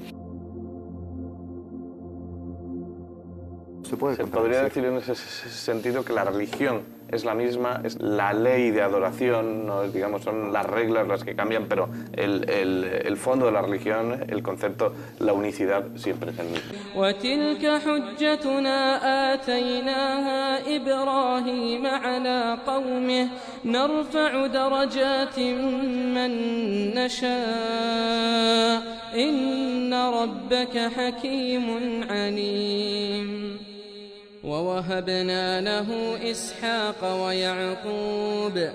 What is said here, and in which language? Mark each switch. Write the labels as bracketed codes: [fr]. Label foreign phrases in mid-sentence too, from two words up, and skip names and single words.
[es] Se podría decir en ese sentido que la religión es la misma, es la ley de adoración, ¿no? Digamos, son las reglas las que cambian, pero el fondo de la religión, el concepto, la unicidad siempre es el mismo. [ar] وتلك حجتنا آتيناها إبراهيم على قومه نرفع درجات من نشاء إن ربك حكيم عليم ووهبنا له إسحاق ويعقوب